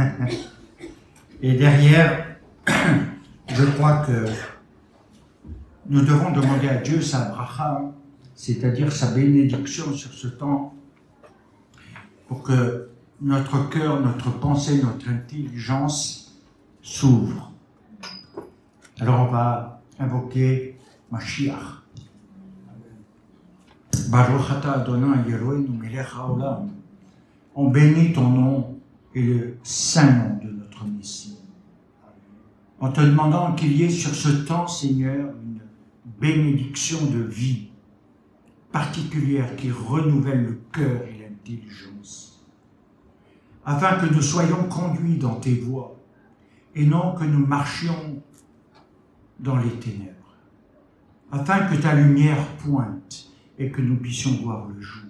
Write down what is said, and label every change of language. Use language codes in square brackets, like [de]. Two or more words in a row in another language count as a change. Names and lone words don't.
[fr] Et derrière, je crois que nous devons demander à Dieu sa bracha, c'est-à-dire sa bénédiction sur ce temps, pour que notre cœur, notre pensée, notre intelligence s'ouvrent. Alors on va invoquer Mashiach. [he] ברוך אתה אדוני אלוהינו מלך העולם. [fr] On bénit ton nom et le saint nom de notre Messie. En te demandant qu'il y ait sur ce temps, Seigneur, une bénédiction de vie particulière qui renouvelle le cœur et l'intelligence, afin que nous soyons conduits dans tes voies et non que nous marchions dans les ténèbres, afin que ta lumière pointe et que nous puissions voir le jour.